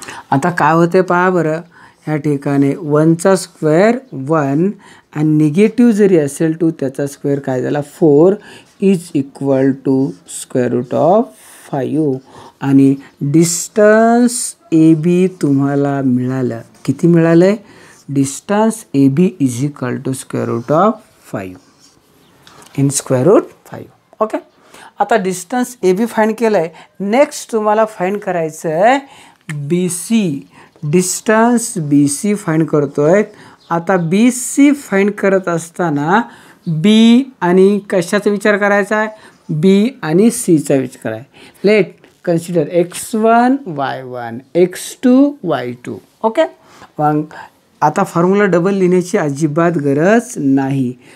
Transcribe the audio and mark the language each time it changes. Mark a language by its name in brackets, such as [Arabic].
[Marathi] आता काय होते पहा बरं. ह्या ठिकाणी 1चा स्क्वेअर 1 आणि निगेटिव्ह जरी असेल 2 त्याचा स्क्वेअर काय झाला 4 [English] is equal to square root of 5 [Marathi] आणि डिस्टन्स ए बी तुम्हाला मिळालं. [English] किती मिळालं आहे. distance AB is equal to square root of 5. In square root 5. Okay. [Marathi] आता डिस्टन्स ए बी फाइंड केलं आहे. नेक्स्ट तुम्हाला फाइंड करायचं आहे B C. Distance B C find करतो आहे. आता बी सी फाइंड करत असताना बी आणि कशाचा विचार करायचा आहे, बी आणि सीचा विचार आहे. [English] Let consider x1 y1 x2 y2. Okay. [Marathi] मग आता फॉर्म्युला डबल लिहिण्याची अजिबात गरज नाही.